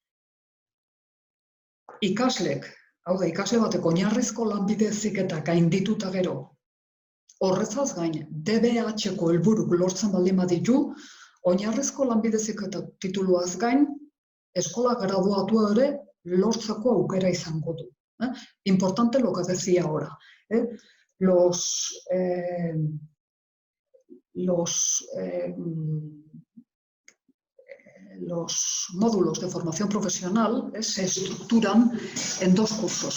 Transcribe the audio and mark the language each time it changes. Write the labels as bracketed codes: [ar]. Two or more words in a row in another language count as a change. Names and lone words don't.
[eu] Ikaslek, ikasle batek oinarrizko lanbide heziketa gaindituta gero, horrezaz gain, DBH-ko helburuk lortzen baldin baditu, oinarrizko lanbide heziketa tituluaz gain, eskola graduatua ere lortzeko aukera izango du. [es] Importante lo que decía ahora. Los módulos de formación profesional se estructuran en 2 cursos.